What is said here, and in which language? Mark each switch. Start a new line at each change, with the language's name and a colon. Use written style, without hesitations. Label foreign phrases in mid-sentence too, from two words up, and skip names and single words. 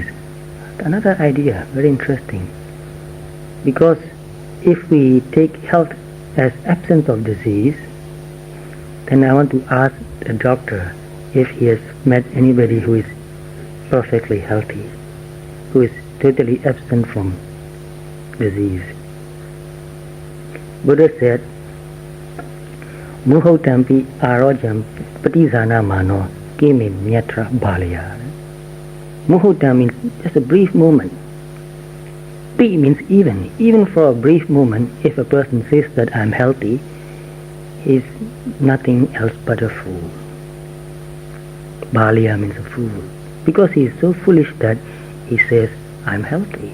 English: Another idea, very interesting. Because if we take health as absence of disease, then I want to ask the doctor if he has met anybody who is perfectly healthy, who is totally absent from disease. Buddha said,
Pali: Muhotampi arojam patizana mano keme nyatra bhalaya.
English: Muhota means just a brief moment. Pi means even. Even for a brief moment, if a person says that I'm healthy, he's nothing else but a fool. Baliya means a fool. Because he is so foolish that he says, I'm healthy.